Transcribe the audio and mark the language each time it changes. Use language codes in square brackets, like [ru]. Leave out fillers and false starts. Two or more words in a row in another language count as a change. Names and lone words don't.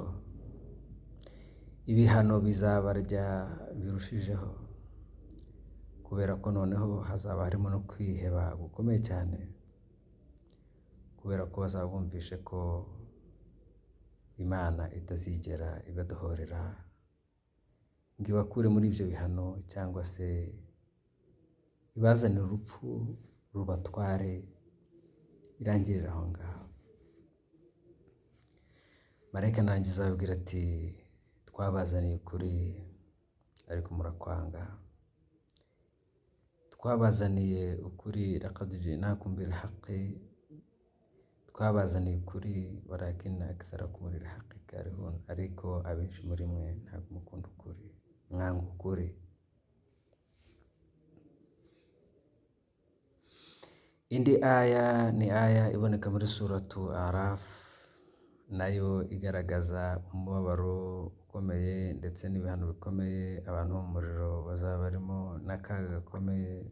[rw] Ibihano bizabarya birushijeho, kubera ko noneho hazaba harimo no kwiheba gukomeye cyane, kubera ko bazaba bumvishe ko Imana itazigera ibadohorera ngo ibakure muri ibyo bihano, cyangwa se ibazanire urupfu rubatware irangirira aho ngaho. Marayika narangiza ababwira ati twabazaniye ukuri ariko murakwanga. Twabazaniye ukuri [ar] لقد جئناكم بالحق. [rw] Twabazaniye ukuri [ar] ولكن أكثركم للحق كارهون. [rw] Ariko abenshi muri mwe ntabwo mukunda ukuri, mwanga ukuri. Indi aya ni aya iboneka muri suratu Araf, nayo igaragaza umubabaro ukomeye ndetse n'ibihano bikomeye abantu bo mu muriro bazaba barimo, n'akaga gakomeye.